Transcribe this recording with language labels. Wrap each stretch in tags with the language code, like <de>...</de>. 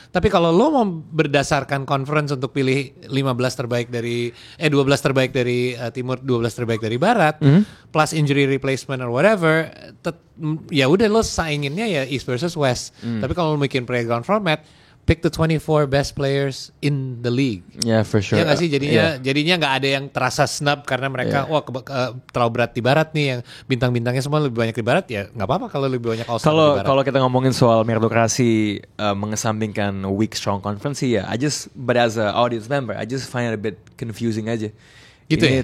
<id>Tapi kalau lo mau berdasarkan conference untuk pilih 15 terbaik dari 12 terbaik dari timur, 12 terbaik dari barat, plus injury replacement or whatever, ya udah lo sainginnya ya East versus West. Tapi kalau lo bikin playground format,</id> <en>pick the 24 best players in the league. Yeah, for sure.</en> <id>Ya nggak sih, jadinya nggak ada yang terasa snub karena mereka terlalu berat di barat nih, yang bintang-bintangnya semua lebih banyak di barat, ya nggak apa-apa kalau lebih banyak all-star di barat. Kalau kita ngomongin soal meritokrasi mengesampingkan weak strong conference sih ya,</id> <en>but as a audience member, I just find it a bit confusing</en> <id>aja. Gitu ini ya?</id>